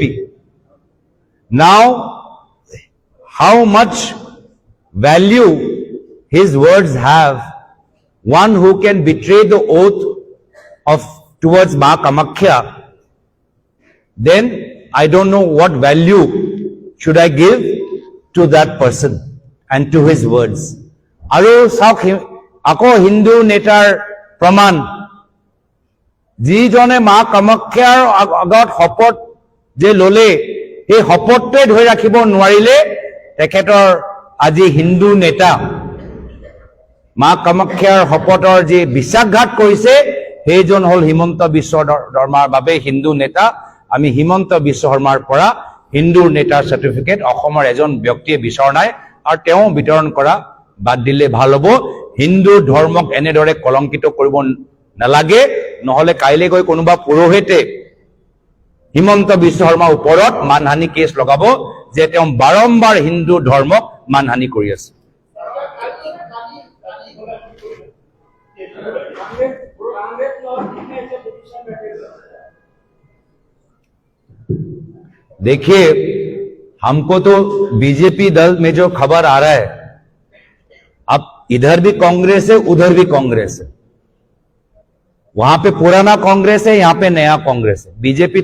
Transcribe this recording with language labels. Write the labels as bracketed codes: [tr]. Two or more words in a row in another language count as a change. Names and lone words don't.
[en] Now, how much value his words have, one who can betray the oath of towards Ma Kamakhya, then I don't know what value should I give to that person and to his words. [as] আৰু চাওক আকৌ হিন্দু নেতাৰ প্ৰমাণ যি জনে Ma Kamakhyaৰ আগত শপত যে ললে এই শপতটোৱে ধৰি ৰাখিব নোৱাৰিলে তেখেতৰ আজি হিন্দু নেতা মা কামাখ্যাৰ শপতৰ যে বিশ্বাসঘাত কৰিছে সেইজন হল হিমন্ত বিশ্ব শৰ্মাৰ বাবে হিন্দু নেতা আমি হিমন্ত বিশ্ব শৰ্মাৰ পৰা হিন্দু নেতাৰ সাৰ্টিফিকেট অসমৰ এজন ব্যক্তিয়ে বিচৰা নাই আৰু তেওঁ বিতৰণ কৰা বাদ দিলে ভাল হ'ব হিন্দু ধৰ্মক এনেদৰে কলংকিত কৰিব নালাগে নহলে কাইলে গৈ কোনোবা পুৰোহিতে হিমন্ত বিশ্ব শৰ্মাৰ ওপৰত মানহানি কেছ লগাব যে তেওঁ বাৰম্বাৰ হিন্দু ধৰ্মক মানহানি কৰি আছে [hi] देखिए हमको तो बीजेपी दल में जो खबर आ रहा है अब इधर भी कांग्रेस है उधर भी कांग्रेस है वहां पे पुराना कांग्रेस है यहां पे नया कांग्रेस है बीजेपी